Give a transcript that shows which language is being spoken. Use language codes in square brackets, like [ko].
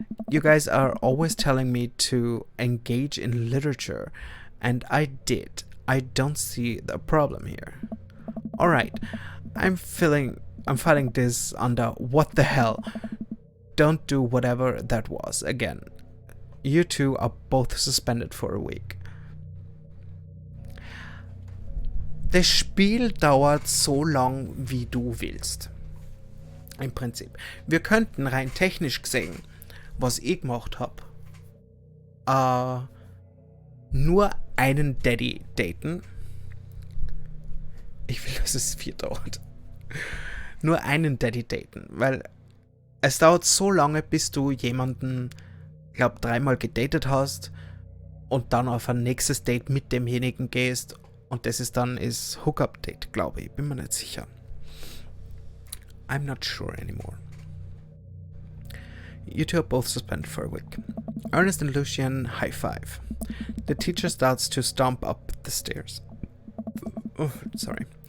[en] You guys are always telling me to engage in literature, and I did. I don't see the problem here. Alright, I'm filing this under what the hell. Don't do whatever that was again. You two are both suspended for a week. [de] Das Spiel dauert so lang, wie du willst. Im Prinzip. Wir könnten rein technisch gesehen, was ich gemacht habe, nur einen Daddy daten. Ich will, dass es 4 dauert. Nur einen Daddy daten, weil es dauert so lange, bis du jemanden, glaub, 3-mal gedatet hast und dann auf ein nächstes Date mit demjenigen gehst und das ist dann Hookup-Date, glaube ich. Bin mir nicht sicher. [en] I'm not sure anymore. You two are both suspended for a week. Ernest and Lucian high five. The teacher starts to stomp up the stairs. Oh, sorry.